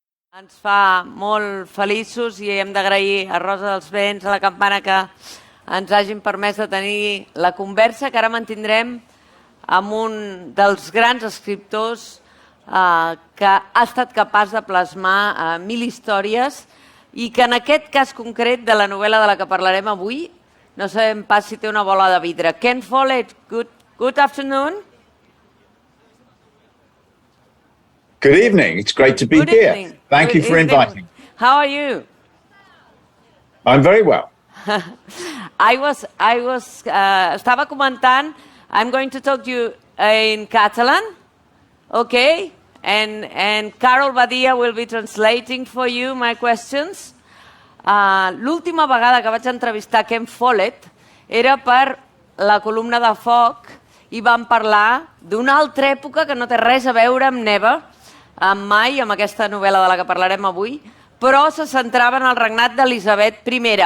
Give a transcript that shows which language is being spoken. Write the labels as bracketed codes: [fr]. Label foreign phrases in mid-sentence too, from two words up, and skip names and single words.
[ca] Ens fa molt feliços i hem d'agrair a Rosa dels Vents, a la Campana, que ens hagin permès de tenir la conversa que ara mantindrem amb un dels grans escriptors que ha estat capaç de plasmar 1.000 històries i que en aquest cas concret de la novel·la de la que parlarem avui no sabem pas si té una bola de vidre. [en] Ken Follett, good afternoon. Good evening. It's great to be here. Thank you for inviting. How are you? I'm very well. [ca] Estava comentant, [en] I'm going to talk to you in Catalan, okay? And Carol Badia will be translating for you my questions. [ca] L'última vegada que vaig entrevistar Ken Follett era per la columna de Foc i vam parlar d'una altra època que no té res a veure amb Neva, mai, amb aquesta novel·la de la que parlarem avui, però se centrava en el regnat d'Elisabet I.